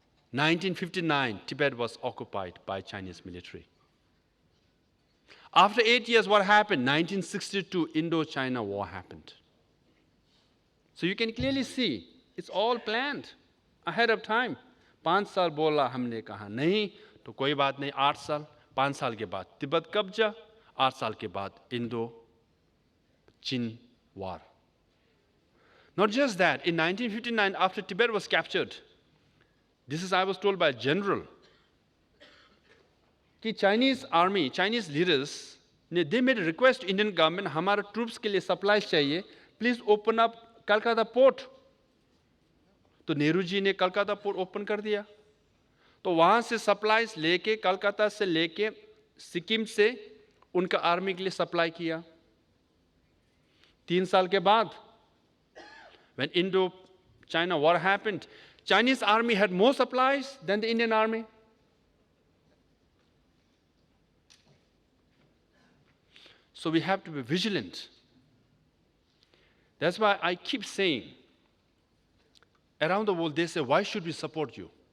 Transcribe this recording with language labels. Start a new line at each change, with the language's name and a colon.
English: 1959, Tibet was occupied by Chinese military. After 8 years, what happened? 1962, Indo-China war happened. So you can clearly see, it's all planned ahead of time.
Hindi: 5 साल बोला हमने कहा नहीं तो कोई बात नहीं 8 साल 5 साल के बाद तिब्बत कब्जा 8 साल के बाद Indo-Chin war.
English: Not just that, in 1959, after Tibet was captured, this is I was told by a general, कि Chinese army, Chinese leaders, they made a request to Indian government,
Hindi: हमारे troops के लिए supplies चाहिए,
English: please open up Calcutta port.
Hindi: तो नेहरू जी ने Calcutta port open कर दिया. तो वहाँ से सप्लाईज लेके कलकत्ता से लेके सिक्किम से उनका आर्मी के लिए सप्लाई किया. 3 साल के बाद,
English: when Indo-China war happened, Chinese army had more supplies than the Indian army. So we have to be vigilant. That's why I keep saying, around the world, they say, why should we support you?